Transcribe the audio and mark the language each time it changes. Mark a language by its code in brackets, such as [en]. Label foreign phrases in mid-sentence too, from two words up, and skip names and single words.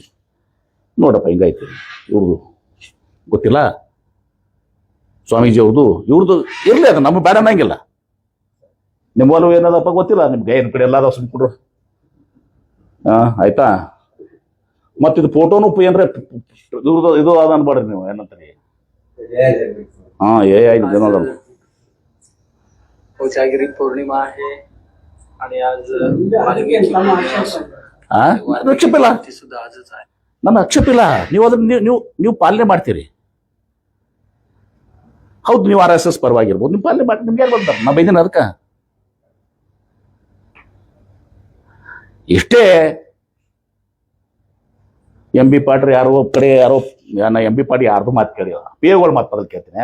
[kn] ನೋಡಪ್ಪ ಹಿಂಗಾಯ್ತು ಇವ್ರದು ಗೊತ್ತಿಲ್ಲ, ಸ್ವಾಮೀಜಿ ಅವ್ರದ್ದು ಇವ್ರದ್ದು ಇರಲಿ, ಅದು ನಮಗೆ ಬೇಡ ಅನ್ನಂಗಿಲ್ಲ. ನಿಮ್ಮ ಒಲವು ಏನದಪ್ಪ ಗೊತ್ತಿಲ್ಲ ನಿಮ್ಗೆ, ಏನು ಕಡೆ ಎಲ್ಲ ಸುಮ್ಕೊಡ್ರು. ಆಯ್ತಾ. ಮತ್ತಿದು ಫೋಟೋನು ಏನ್ರೆ ಇವ್ರದ್ದು ಇದು ಅದ ಅನ್ಬೇಡ್ರಿ ನೀವು, ಏನಂತೀರಿ? [en] AI general. [mr] कोजागिरी पौर्णिमा आहे आणि आज [kn] ಆಕ್ಷೇಪ ಇಲ್ಲ, [mr] सुद्धा आजच आहे. [kn] ನನ್ನ ಆಕ್ಷೇಪ ಇಲ್ಲ. ನೀವು ಅದನ್ನ ನೀವು ಪಾಲನೆ ಮಾಡ್ತೀರಿ. ಹೌದು, ನೀವು RSS ಪರವಾಗಿರ್ಬೋದು, ನೀವು ಪಾಲನೆ ಮಾಡಿ. ನಿಮ್ಗೆ ಯಾರು ಬರ್ತಾರೆ? ನಾ ಬೈದಿನ ಅದಕ್ಕೆ ಇಷ್ಟೇ. MB ಪಾಟ್ರಿ ಯಾರೋ ಕಡೆ ಯಾರೋ MB ಪಾಟಿ ಯಾರ್ದು ಮಾತು ಕೇಳಿಲ್ಲ, PAಗಳು ಮಾತು ಬದಲು ಕೇಳ್ತೀನಿ.